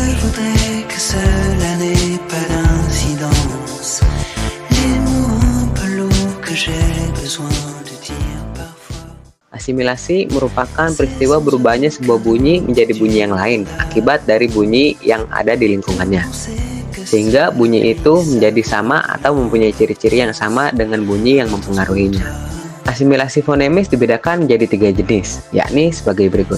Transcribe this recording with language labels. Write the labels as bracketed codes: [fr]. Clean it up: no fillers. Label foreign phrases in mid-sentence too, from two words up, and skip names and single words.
[fr] voudrais que cela n'ait pas d'incidence. Les mots un peu lourds que j'ai besoin de dire parfois. [id] Asimilasi merupakan peristiwa berubahnya sebuah bunyi menjadi bunyi yang lain akibat dari bunyi yang ada di lingkungannya. Sehingga bunyi itu menjadi sama atau mempunyai ciri-ciri yang sama dengan bunyi yang mempengaruhinya. Asimilasi fonemis dibedakan menjadi 3 jenis, yakni sebagai berikut.